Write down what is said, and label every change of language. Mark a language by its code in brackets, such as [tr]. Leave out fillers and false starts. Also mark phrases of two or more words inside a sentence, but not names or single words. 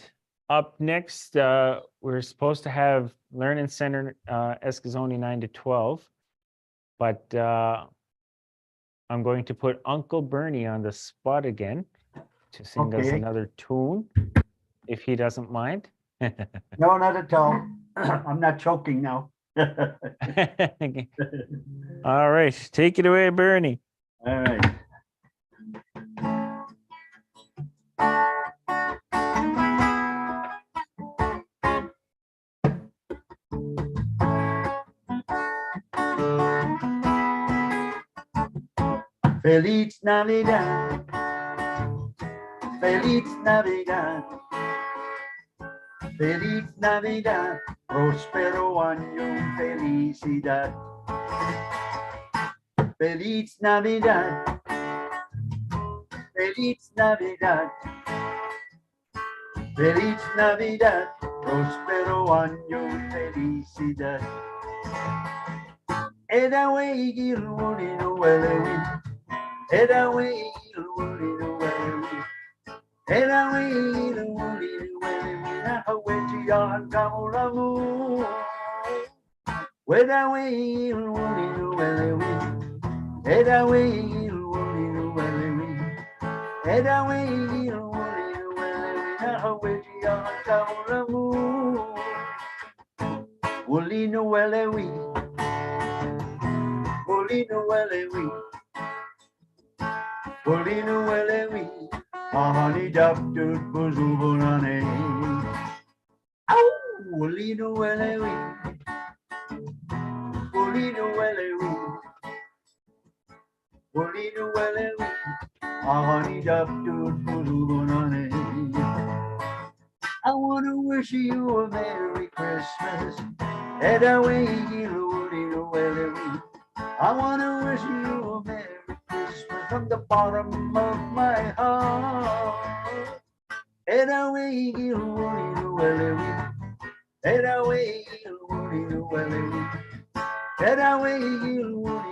[en] Up next, we're supposed to have Learning Center, [es] Escazoni 9 to 12, [en] but I'm going to put Uncle Bernie on the spot again to sing us Okay. another tune, if he doesn't mind. No, not at all. I'm not choking now. All right, take it away, Bernie. All right. [es] Feliz Navidad. Feliz Navidad. Feliz Navidad. Prospero año, felicidad. Feliz Navidad. Feliz Navidad. Feliz Navidad. Prospero año, felicidad. Era way il mulino welewi. Era way il mulino welewi. Era way il mulino welewi. Na haweji yan kamulamu. Era way il mulino welewi. Era way il mulino welewi. Era way il mulino welewi. Na haweji yan kamulamu. Mulino welewi. Molino welewi, Molino welewi, ahani daptut buzubunane. Ow, Molino welewi, Molino welewi, Molino welewi, ahani daptut buzubunane. [en] I want to wish you a Merry Christmas. And I Molino welewi. I want to wish you a Merry Christmas from the bottom of my heart. And away you and away you and away you